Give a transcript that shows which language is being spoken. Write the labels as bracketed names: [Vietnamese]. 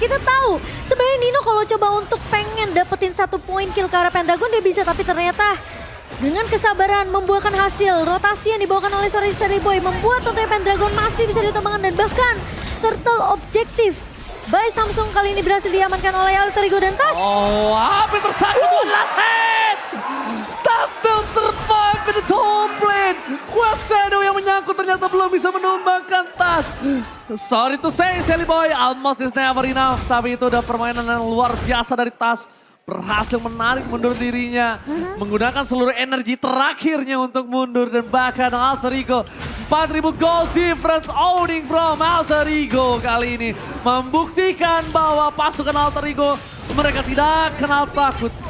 [Indonesian] Kita tahu sebenarnya Nino kalau coba untuk pengen dapetin satu poin kill ke arah Pendragon dia bisa, tapi ternyata dengan kesabaran membuahkan hasil. Rotasi yang dibawakan oleh Silly Boy membuat tentunya Pendragon masih bisa ditumbangkan dan bahkan turtle objektif by Samsung kali ini berhasil diamankan oleh Alter Ego dan Tas. Oh, hampir tersangkut [English] one last hit. Tas still survive in the top lane. [Indonesian] Quad Shadow yang menyangkut ternyata belum bisa menumbangkan Tas. [English] Sorry to say Silly Boy, almost is never enough. [Indonesian] Tapi itu udah permainan yang luar biasa dari Tas. Berhasil menarik mundur dirinya, menggunakan seluruh energi terakhirnya untuk mundur dan bahkan Alter Ego 4.000 [English] gold difference owning from Alter Ego [Indonesian] kali ini membuktikan bahwa pasukan Alter Ego mereka tidak kenal takut.